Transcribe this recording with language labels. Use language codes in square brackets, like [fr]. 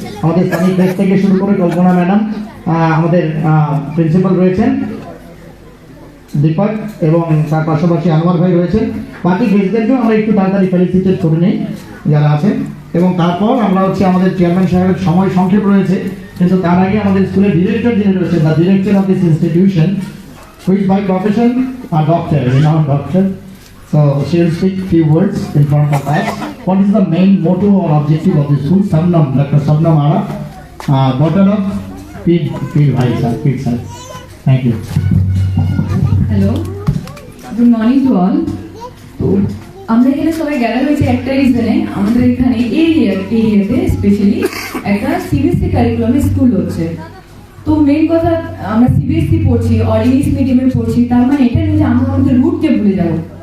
[bn] আমাদের স্থানীয় প্রেস থেকে শুরু করে কল্পনা ম্যাডাম, আমাদের প্রিন্সিপাল রয়েছেন দীপক, এবং তার পাশাপাশি আনোয়ার ভাই রয়েছেন। বাকি গেস্টদেরকেও আমরা একটু তাড়াতাড়ি ফেলিসিটেট করে নিই যারা আছেন, এবং তারপর আমরা আমাদের চেয়ারম্যান সাহেবের সময় সংক্ষেপ রয়েছে, কিন্তু তার আগে আমাদের স্কুলের ডিরেক্টর যিনি রয়েছেন, [en] The director of this institution, who is by profession a doctor, renowned doctor. So she will speak few words in front of us. What is the main motto or objective of the school? Sabnam, Dr. Sabnam Ara, daughter of Pir Bhai sir, Pir sir. Thank you. Hello, good morning to all. [bn] তো আমরা এখানে সবাই gather হয়েছে একটা রিজনে, আমাদের এখানে এরিয়াতে specially একটা CBSE কারিকুলামে স্কুল হচ্ছে। তো মেইন কথা, আমরা CBSE পড়ছি, অর ইংলিশ মিডিয়ামে পড়ছি, তার মানে এটা নয় যে আমরা আমাদের রুটকে ভুলে যাবো।